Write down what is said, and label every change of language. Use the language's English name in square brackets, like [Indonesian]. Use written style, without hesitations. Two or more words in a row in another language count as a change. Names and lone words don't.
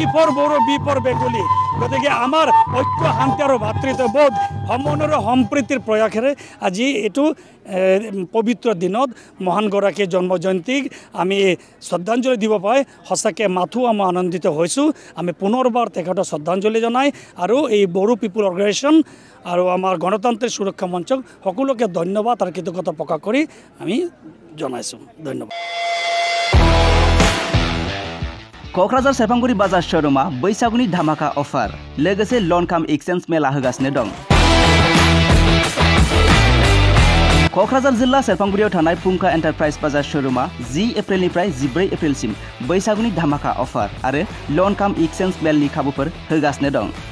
[English] for Bodo B for Bengali [Assamese] গতিকে আমাৰ ঐক্য শান্তি আৰু ভাতৃত্ববোধ সমন্বয় সম্প্ৰীতিৰ প্ৰয়াসেৰে আজি এইটো পবিত্ৰ দিনত মহানগৰাকীৰ জন্ম জয়ন্তীক আমি শ্ৰদ্ধাঞ্জলি দিব পাই সঁচাকৈ মাথো আমি আনন্দিত হৈছোঁ আমি পুনৰবাৰ তেখেতক শ্ৰদ্ধাঞ্জলি জনাই আৰু এই বড়ো পিপুল অৰ্গেনাইজেশ্যন আৰু আমাৰ গণতান্ত্ৰিক সুৰক্ষা মঞ্চক সকলোকে ধন্যবাদ আৰু কৃতজ্ঞতা প্ৰকাশ কৰি আমি জনাইছোঁ ধন্যবাদ [Bodo] क'क्राझार सेरफांगुरि बाजार शोरूमा बैसागुनि धामाका अफार लोगोसे [English] loan cum exchange [Bodo] मेला होगासिनो दं। क'क्राझार जिल्ला सेरफांगुरियाव थानाय फुंखा एन्टारप्राइज बाजार शोरूमा 10 एप्रिलनिफ्राय 14 एप्रिलसिम बैसागुनि धामाका अफार आरो [English] loan cum exchange [Bodo] मेलनि खाबुफोर होगासिनो दं।